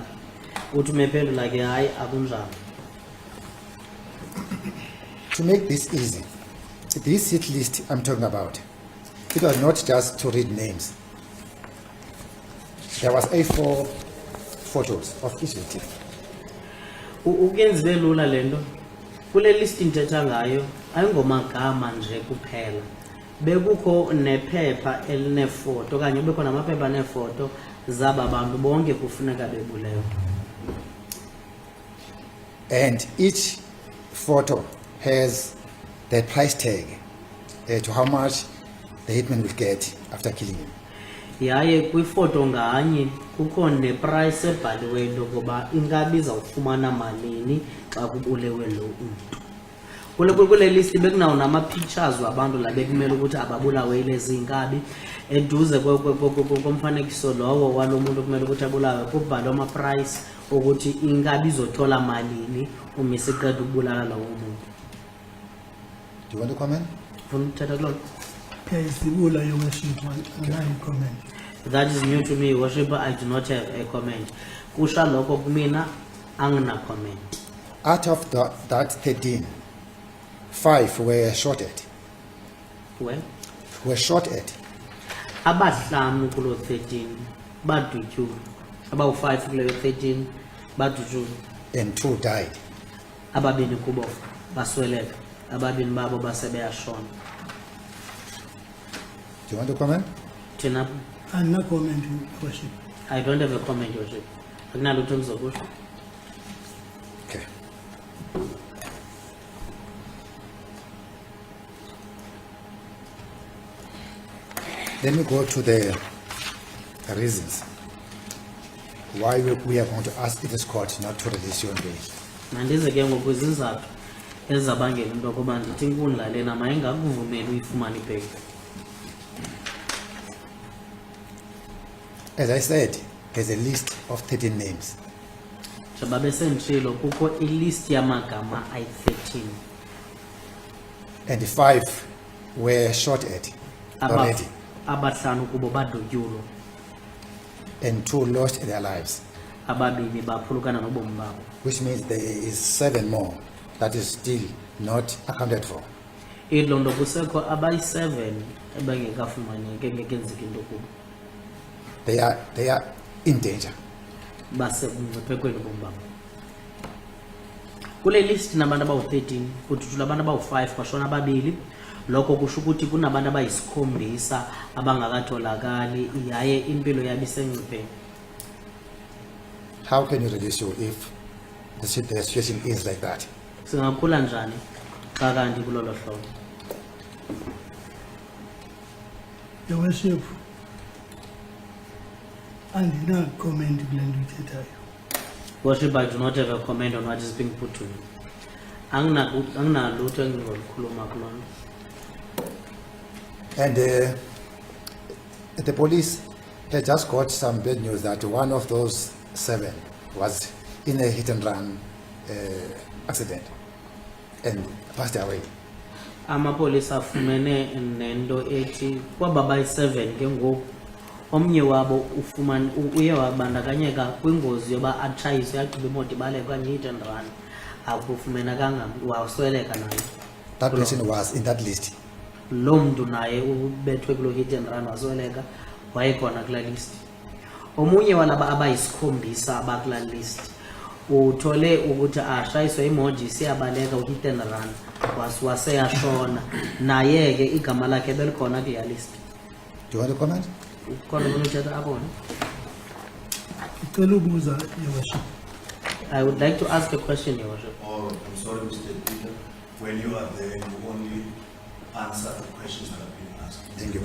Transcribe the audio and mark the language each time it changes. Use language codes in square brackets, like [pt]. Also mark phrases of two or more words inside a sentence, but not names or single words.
[xh] Uthi mephendula ke hayi akunjalo. [en] To make this easy, this hit list I'm talking about, it was not just to read names. There was A4 photos of each victim. [xh] Ukenziwe lula lento. Kule list ndithetha ngayo ayingomagama nje kuphela. Bekukho nephepha elinefoto okanye bekho namaphepha nefoto zaba bantu bonke kufuneka bebulewe. And each photo has the price tag to how much the hitman will get after killing him. Yaye kwifoto nganye kukho neprice ebhaliweyo lokuba inkabi izawufumana malini xa kubulewe lo umntu. [zu] Kule list bekunawo nama-pictures wabantu la bekumele ukuthi ababulawe lezi inkabi. Eduze komfanekiso lowo walo muntu kumele ukuthi abulawe kubhalwa ama-price ukuthi inkabi izothola malini uma isiqeda ukubulala lowo muntu. [en] Do you want to comment? [xh] Ufuna ukuthetha kuloo? [en] Yes, Your Worship, and I comment. That is new to me, Worship. I do not have a comment. [zu] Kusha lokho kumina angina comment. [en] Out of that 13, 5 were shot at. Well, Were shot at. [xh] abahlanu kulo 13 badutyulwe. About 5 kulo 13 badutyulwe. [en] And 2 died. [xh] Ababini kubo basweleka. Ababini babo basebeyashona. [en] Do you want to comment? [xh] Thina [en] And no comment, Your Worship. I don't have a comment, Worship. [zu] Akunalutho engizokusho. [en] Okay. Let me go to the reasons why we are going to ask this court not to release you on bail. [xh] Mandize ke ngoku izizathu ezabangela into yokuba ndithi inkundla lena mayingakuvumeli uyifumane ibheki. [en] As I said, there's a list of 13 names. [xh] Njengoba besenditshilo kukho ilist yamagama ayi-13. [en] And 5 were shot at already. [xh] Abahlanu kubo badutyulwa. [en] And 2 lost their lives. [xh] Ababini baphulukana nobomi babo. [en] Which means there is 7 more that is still not accounted for. [xh] Idlo nto kusekho abayi-7 ebengekafumaneki engekenzeki into kubo. [en] They are in danger. [xh] Basemngciphekweni bomi babo. Kule list nabantu abawu-13 kudutyulwa abantu abawu-5 kwashona ababili. [zu] Lokho kusho ukuthi kunabantu abayisikhombisa abangakatholakali yaye impilo yabo isengcipheni. [en] How can you release you if the situation is like that? [xh] Singakhula njani xa kanti kulolo hlobo? [en] Your Worship, [xh] andina comment kule nto uyithethayo. [en] Worship, I do not have a comment on what is being put to me. [zu] Anginalutho engingolikhuluma kuloo nto. [en] And the police had just got some bad news that one of those 7 was in a hit and run accident and passed away. [xh] Amapolisa afumene nento ethi kwaba bayi-7 ke ngoku omnye wabo uye wabandakanyeka kwingozi yoba atshayiswe yagqiba imoto ibaleke okanye [en] hit and run. [xh] Akufumenekanga wasweleka naye. [en] That person was in that list. [xh] Lo mntu naye ubethwe kulo [en] hit and run [xh] wasweleka wayekhona kulaa list. [zu] Omunye walaba abayisikhombisa abakulaa list uthole ukuthi ashayiswe imoto isiyabaleka u- [en] hit and run [zu] waseyashona naye ke igama lakhe belikhona kuleya list. [en] Do you want to comment? [xh] Khona ufuna uthetha apho ne? [zu] Ngicela ubuza, [en] Your Worship. I would like to ask a question, Your Worship. Oh, I'm sorry, Mr. Peter. When you are there, you only answer the questions that have been asked. Thank you.